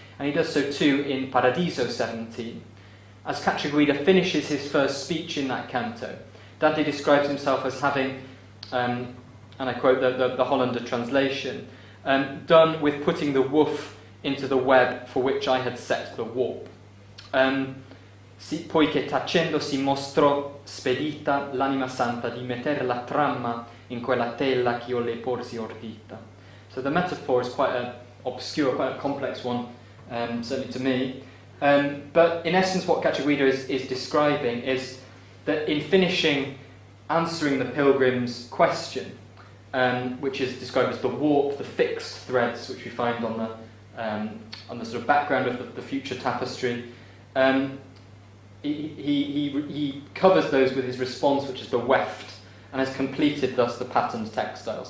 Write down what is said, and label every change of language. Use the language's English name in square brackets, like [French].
[English] And he does so too in Paradiso 17. As Cacciaguida finishes his first speech in that canto, Dante describes himself as having, and I quote the Hollander translation, done with putting the woof into the web for which I had set the warp. [Italian] Poiché tacendo si mostrò spedita l'anima santa di metter la trama in quella tela che io le porsi ordita. [English] So the metaphor is quite an obscure, quite a complex one, certainly to me. But in essence what Cacciaguida is describing is that in finishing answering the pilgrim's question, which is described as the warp, the fixed threads which we find on the sort of background of the future tapestry, he covers those with his response, which is the weft, and has completed thus the patterned textile.